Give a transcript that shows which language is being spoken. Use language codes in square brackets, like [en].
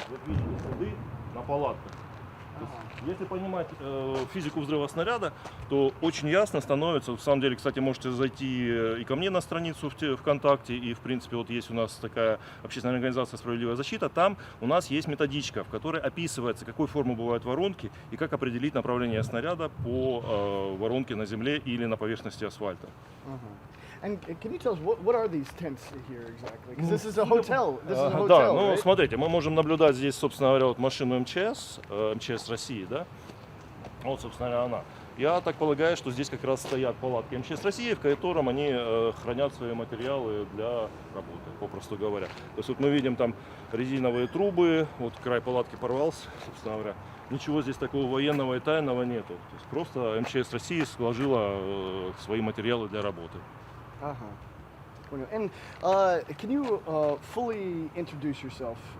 [ru] Вот видите следы на палатках. То есть, если понимать физику взрыва снаряда, то очень ясно становится, в самом деле, кстати, можете зайти и ко мне на страницу ВКонтакте, и, в принципе, вот есть у нас такая общественная организация «Справедливая защита», там у нас есть методичка, в которой описывается, какой формы бывают воронки и как определить направление снаряда по воронке на земле или на поверхности асфальта. [en] And can you tell us what are these tents here exactly? Because this is a hotel. This is a hotel, [ru] Да, ну [en] right? [ru] смотрите, мы можем наблюдать здесь, собственно говоря, вот машину МЧС, МЧС России, да? Вот, собственно говоря, она. Я так полагаю, что здесь как раз стоят палатки МЧС России, в котором они хранят свои материалы для работы, попросту говоря. То есть вот мы видим там резиновые трубы, вот край палатки порвался, собственно говоря. Ничего здесь такого военного и тайного нету. То есть просто МЧС России сложила свои материалы для работы. [en] And can you fully introduce yourself?